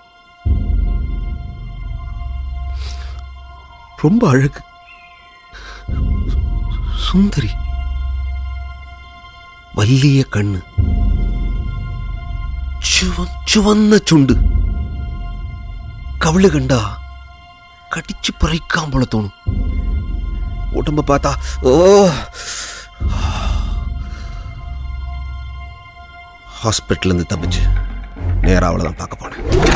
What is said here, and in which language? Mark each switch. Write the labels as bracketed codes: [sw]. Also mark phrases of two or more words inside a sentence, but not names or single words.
[ta] ரொம்ப அழகு, சுந்தரி, [ml] വല്ലിയ കണ്ണു, ചുവന്ന ചുണ്ട്, കവിള് കണ്ട കടിച്ചു പറിക്കാൻ പോലെ തോന്നും. [ta] உடம்ப பாத்தா ஓ. ஹாஸ்பிட்டல் இருந்து தப்பிச்சு நேரா அவளை தான் பார்க்க போனேன்.